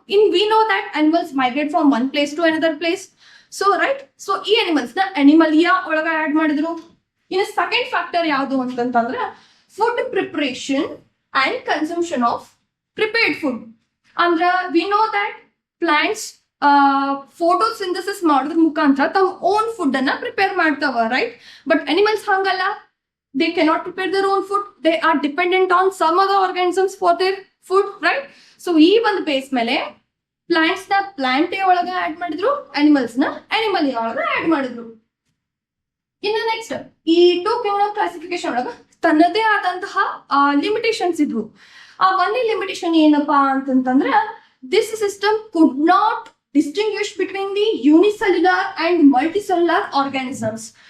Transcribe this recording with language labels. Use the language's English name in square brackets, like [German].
[English] In we know that animals migrate from one place to another place. So right, so [Kannada] ಈ animals ನ ಅನಿಮಲಿಯಾ ಒಳಗ add ಮಾಡಿದ್ರು. ಇನ್ನು second factor ಯಾವುದು ಅಂತಂತಂದ್ರೆ [English] Food preparation and consumption of prepared food. [Kannada] ಅಂದ್ರ [English] we know that [Kannada] plants photosynthesis ಮಾಡೋದ್ರ ಮುಖಾಂತರ ತಮ್ಮ ಓನ್ ಫುಡ್ ಅನ್ನ ಪ್ರಿಪೇರ್ ಮಾಡ್ತಾವ, ರೈಟ್? ಬಟ್ ಅನಿಮಲ್ಸ್ ಹಂಗಲ್ಲ, [English] they cannot prepare their own food. They are dependent on some other organisms for their food, right? [Kannada] So ಈ ಒಂದು base ಮೇಲೆ ಪ್ಲಾಂಟ್ಸ್ ನ ಪ್ಲಾಂಟೇ ಒಳಗ ಆಡ್ ಮಾಡಿದ್ರು, ಅನಿಮಲ್ಸ್ ನ ಅನಿಮಲ್ ಒಳಗ ಆಡ್ ಮಾಡಿದ್ರು. ಇನ್ನು ನೆಕ್ಸ್ಟ್ ಈ 2 ಕಿಂಗ್ಡಮ್ ಕ್ಲಾಸಿಫಿಕೇಶನ್ ಒಳಗ ತನ್ನದೇ ಆದಂತಹ ಲಿಮಿಟೇಷನ್ಸ್ ಇದ್ವು. ಆ ಒಂದೇ ಲಿಮಿಟೇಷನ್ ಏನಪ್ಪಾ ಅಂತಂತಂದ್ರೆ [English] This system could not distinguish between the unicellular and multicellular organisms.